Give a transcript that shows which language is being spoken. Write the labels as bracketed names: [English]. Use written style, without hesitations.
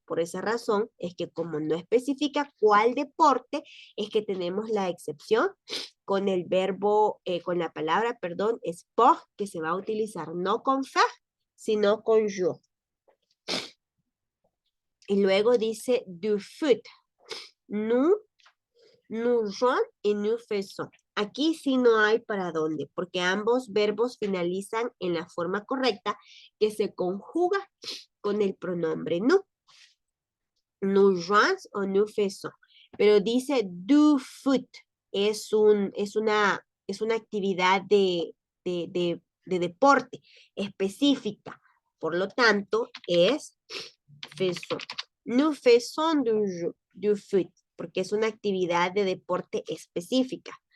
[Spanish] Por esa razón es que como no especifica cuál deporte, es que tenemos la excepción con el verbo, con la palabra, perdón, sport, que se va a utilizar no con faire, sino con je. Y luego dice du foot. [French] Nous jouons et nous faisons. [Spanish] Aquí sí no hay para dónde, porque ambos verbos finalizan en la forma correcta que se conjuga con el pronombre nous. [French] Nous jouons o nous faisons. [Spanish] Pero dice du foot. Es una actividad de deporte específica. Por lo tanto, es faisons. [French] Nous faisons du foot, [Spanish] porque es una actividad de deporte específica.